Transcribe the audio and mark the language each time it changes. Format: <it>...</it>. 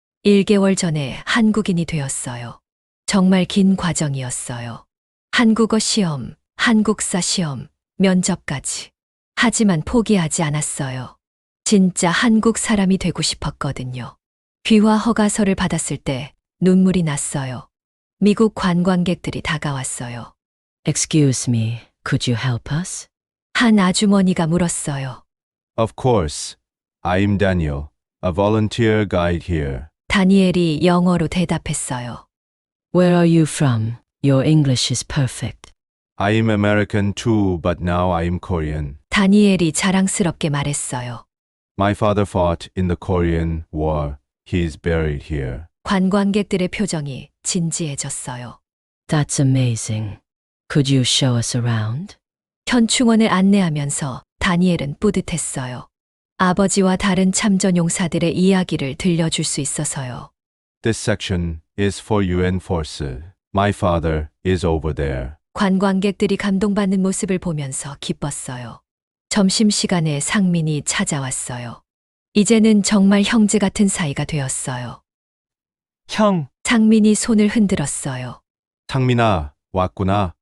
<ko>1개월 전에 한국인이 되었어요. 정말 긴 과정이었어요. 한국어 시험, 한국사 시험, 면접까지. 하지만 포기하지 않았어요. 진짜 한국 사람이 되고 싶었거든요. 귀화 허가서를 받았을 때 눈물이 났어요. 미국 관광객들이 다가왔어요.</ko> <en>Excuse me, could you help us?</en> <ko>한 아주머니가 물었어요.</ko> <en>Of course. I'm Daniel, a volunteer guide here.</en> <ko>다니엘이 영어로 대답했어요.</ko> <en>Where are you from? Your English is perfect. I'm American too, but now I'm Korean.</en> <ko>다니엘이 자랑스럽게 말했어요.</ko> <en>My father fought in the Korean War. He's buried here.</en> <ko>관광객들의 표정이 진지해졌어요.</ko> <en>That's amazing. Could you show us around?</en> <ko>현충원을 안내하면서 다니엘은 뿌듯했어요. 아버지와 다른 참전용사들의 이야기를 들려줄 수 있어서요.</ko> <en>This section is for UN forces. My father is over there.</en> <ko>관광객들이 감동받는 모습을 보면서 기뻤어요. 점심시간에 상민이 찾아왔어요. 이제는 정말 형제 같은 사이가 되었어요. 형, 상민이 손을 흔들었어요. 상민아, 왔구나.</ko>